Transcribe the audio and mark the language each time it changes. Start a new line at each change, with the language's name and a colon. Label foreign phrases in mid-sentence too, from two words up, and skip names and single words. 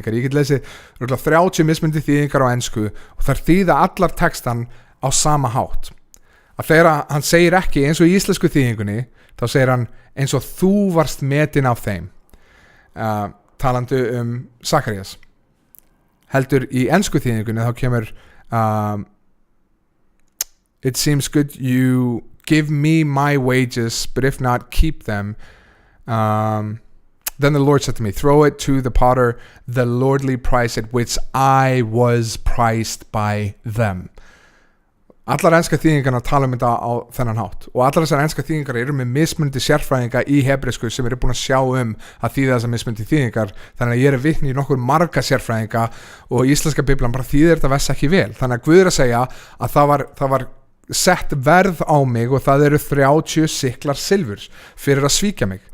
Icelandic: Ég get lesið 30 mismunandi þýðingar á ensku og þær þýða allar textan á sama hátt. Að þegar hann segir ekki eins og í íslensku þýðingunni, þá segir hann eins og þú varst metin af þeim, talandi Sakarías. Heldur í ensku þýðingunni þá kemur
English: it seems good you give me my wages, but if not, keep them. Then the Lord said to me, throw it to the potter, the lordly price at which I was priced by them.
Icelandic: Allar enska þýðingarna tala þetta á þennan hátt og allar þessar enska þýðingar eru með mismunandi sérfræðinga í hebresku sem eru búin að sjá að þýða þessar mismunandi þýðingar, þannig að ég er vitni í nokkur marga sérfræðinga og íslenska biblan bara þýðir þetta vess ekki vel. Þannig að Guð er að segja að það var sett verð á mig og það eru 30 siklar silfurs fyrir að svíkja mig.